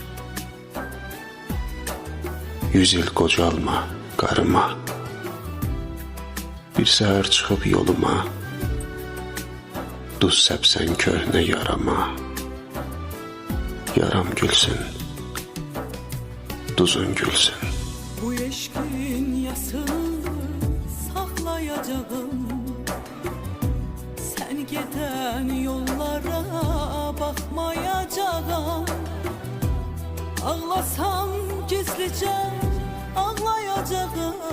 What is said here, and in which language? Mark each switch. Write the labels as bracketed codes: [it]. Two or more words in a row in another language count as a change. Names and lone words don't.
[az] 100 il qocalma, qarıma, bir səhər çıxıb yoluma, duz səpsən köhnə yarama. Yaram gülsün, duzun gülsün. [tr] Bu eşkin yasını saklayacağım. Sen giden yollara bakmayacağım. Ağlasam gizlice ağlayacağım.